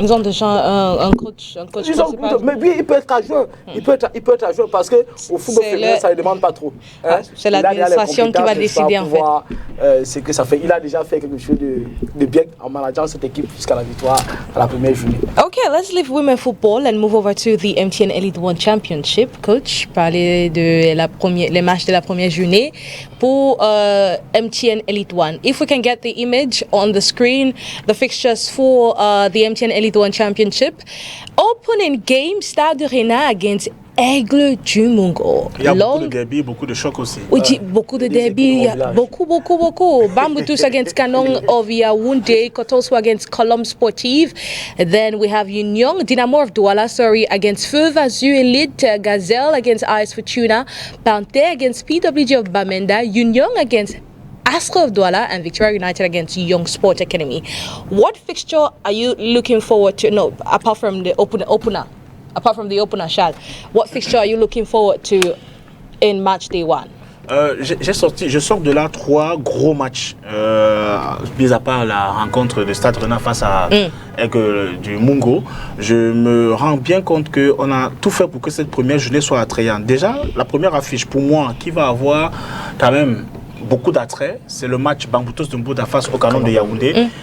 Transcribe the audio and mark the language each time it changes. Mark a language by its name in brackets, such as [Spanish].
[French] Ils ont déjà un coach Mais lui, il peut être adjoint. Il peut être adjoint parce qu'au football féminin, ça ne demande pas trop. Hein? C'est l'administration qui va décider en fait. Ce que ça fait. Il a déjà fait quelque chose de bien en manageant cette équipe jusqu'à la victoire à la première journée. [English] Okay, let's leave women football and move over to the MTN Elite One Championship. [French] Coach, parlez de les matchs de la première journée pour MTN Elite One. [English] If we can get the image on the screen, the fixtures for the MTN Elite One Championship. Opening game, Stade Rennais against Aigle du Mungo. [French] Il y a beaucoup de derby, beaucoup de chocs aussi. Oui, beaucoup de derby, beaucoup. [English] Bamboutus against Canon of Yaoundé, Kotoso against Colombe Sportive. Then we have Union, Dynamo of Douala, against Feu Vazu Elite, Gazelle against AS Fortuna, Panthère against PWG of Bamenda, Union against Astra of Douala, and Victoria United against Young Sport Academy. What fixture are you looking forward to? No, apart from the opener, Charles, what fixture are you looking forward to in match day one? [French] Je sors de là 3 gros matchs, mis à part la rencontre de Stade Rennais face à Aigle du Mungo. Je me rends bien compte qu'on a tout fait pour que cette première journée soit attrayante. Déjà, la première affiche pour moi qui va avoir quand même beaucoup d'attrait, c'est le match Bamboutos de Mbouda face au Canon de Yaoundé.